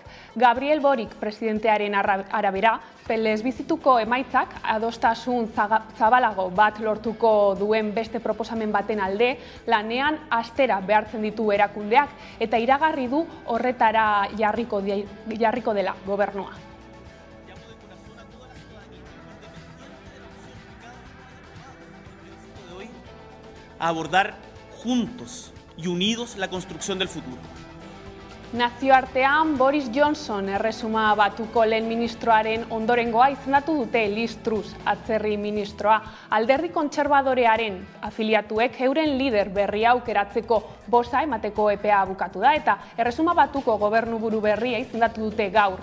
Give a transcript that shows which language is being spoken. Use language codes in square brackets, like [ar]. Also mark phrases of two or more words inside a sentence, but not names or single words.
[eu] Gabriel Boric presidentearen arabera, plebizituko emaitzak adostasun zabalago bat lortuko duen beste proposamen baten alde, lanean astera behartzen ditu erakundeak eta iragarri du horretara jarriko dela gobernua. [es] A abordar juntos y unidos la construcción del futuro. [eu] Nazioartean Boris Johnson erresuma batuko lehen ministroaren ondorengoa izendatu dute Liz Truss, atzerri ministroa. Alderdi kontserbadorearen afiliatuek euren lider berria aukeratzeko bosa emateko epea bukatu da eta erresuma batuko gobernuburu berria izendatu dute gaur.